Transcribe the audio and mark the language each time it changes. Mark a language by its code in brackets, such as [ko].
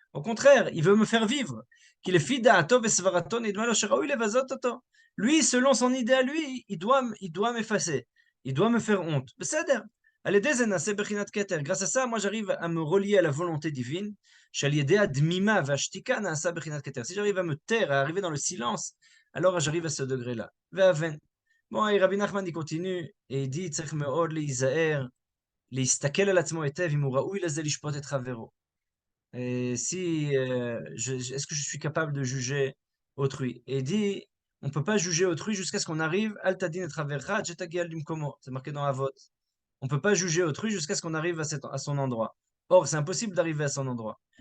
[fr] Au contraire, il veut me faire vivre. Qu'il est lui, selon son idée à lui, il doit m'effacer. Il doit me faire honte. Grâce à ça, moi, j'arrive à me relier à la volonté divine. Si j'arrive à me taire, à arriver dans le silence, alors j'arrive à ce degré-là. Bon, et Rabbi Nachman, il continue, et il dit, [he] צריך מאוד להיזהר, להסתכל על עצמו היטב, אם הוא ראוי לזה לשפוט את חברו. [fr] Et si, est-ce que je suis capable de juger autrui? Et il dit, on ne peut pas juger autrui jusqu'à ce qu'on arrive, [he] Al tadin et travercha, jetagial dimkomo. [fr] C'est marqué dans Avot. On ne peut pas juger autrui jusqu'à ce qu'on arrive à son endroit. Or, c'est impossible d'arriver à son endroit.